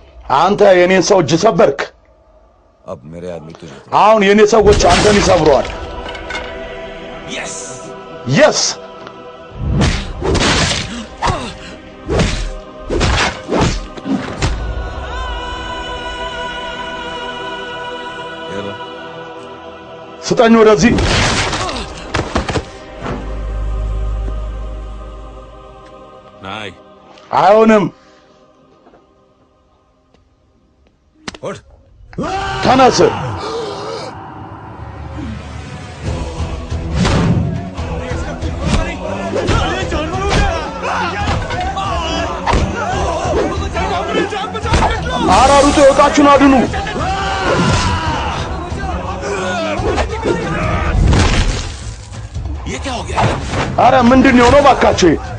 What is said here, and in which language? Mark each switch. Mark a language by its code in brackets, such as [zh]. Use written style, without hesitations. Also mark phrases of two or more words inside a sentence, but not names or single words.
[am] አንተ የኔን ሰው እጅ ሰበርክ [hi] अब मेरे आदमी तुझे [am] አሁን የኔ ሰዎች አንተን ይሰብረዋል የስ [hi] ये लो [am] ስጠኝ ወደዚህ [hi] नाई [am] አይሆንም ተነስ አራሩጡ ወጣችሁን አድኑ አረ ምንድነው ነው ባካችሁ